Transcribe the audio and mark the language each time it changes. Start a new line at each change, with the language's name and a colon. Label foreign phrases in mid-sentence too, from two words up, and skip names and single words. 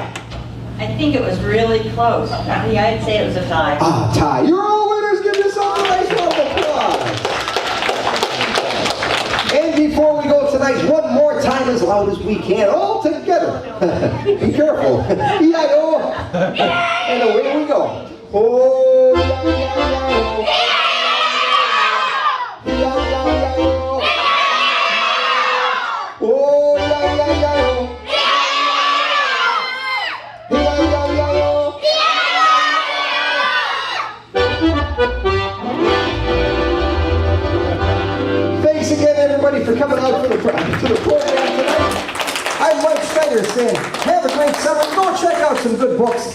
English: I think it was really close. I'd say it was a tie. Ah, tie. You're all winners. Give yourself a nice round of applause. And before we go tonight, one more time as loud as we can, all together. Be careful. E-I-O. And away we go. Oh, E-I-O. E-I-O. Oh, E-I-O. Thanks again, everybody, for coming out to the program tonight. I'm Mike Schneider saying, have a great summer. Go check out some good books.